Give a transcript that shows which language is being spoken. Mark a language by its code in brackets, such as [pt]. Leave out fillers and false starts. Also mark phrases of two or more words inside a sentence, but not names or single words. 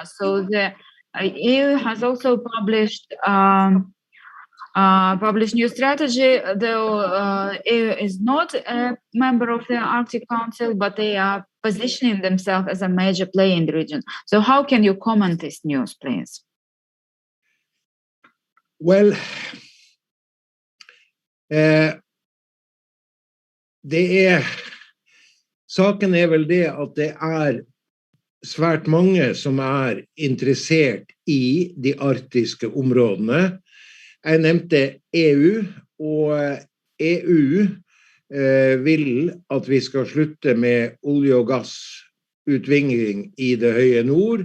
[en] So the EU has also published new strategy, though EU is not a member of the Arctic Council, but they are positioning themselves as a major player in the region. So how can you comment this news, please? Well, [no] saken vel det at det svært mange som interessert I de arktiske områdene. Jeg nevnte EU, og EU vil at vi skal slutte med olje- og utvikling i det høye nord.